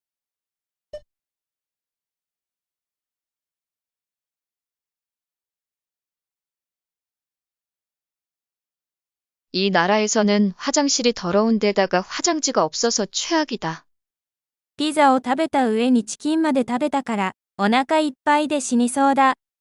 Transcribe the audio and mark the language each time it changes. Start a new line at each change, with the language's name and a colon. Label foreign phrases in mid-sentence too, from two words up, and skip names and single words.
Korean: 이 나라에서는 화장실이 더러운 데다가 화장지가 없어서 최악이다.
Japanese: ピザを食べた上にチキンまで食べたから、お腹いっぱいで死にそうだ。